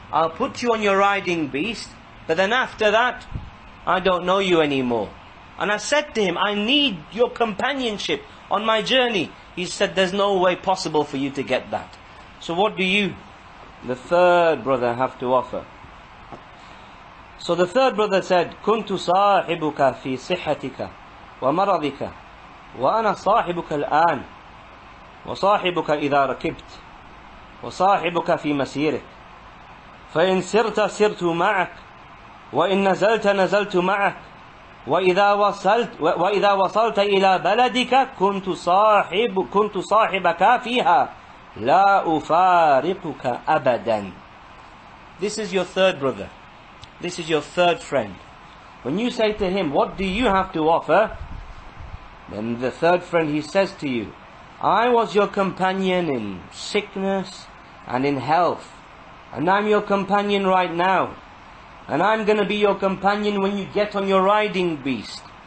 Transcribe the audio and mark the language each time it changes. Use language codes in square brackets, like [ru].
[en] I'll put you on your riding beast. But then after that, I don't know you anymore. And I said to him, I need your companionship on my journey. He said, there's no way possible for you to get that. So what do you, the third brother, have to offer? So the third brother said, [ar] كنت صاحبك في صحتك ومرضك وأنا صاحبك الآن وصاحبك إذا ركبت وصاحبك في مسيرك فإن سرت سرت معك وإن نزلت نزلت معك وإذا وصلت إلى بلدك كنت صاحبك فيها لا أفارقك أبدا. [en] This is your third brother. This is your third friend. When you say to him, what do you have to offer? Then the third friend, he says to you, I was your companion in sickness and in health. And I'm your companion right now. And I'm going to be your companion when you get on your riding beast.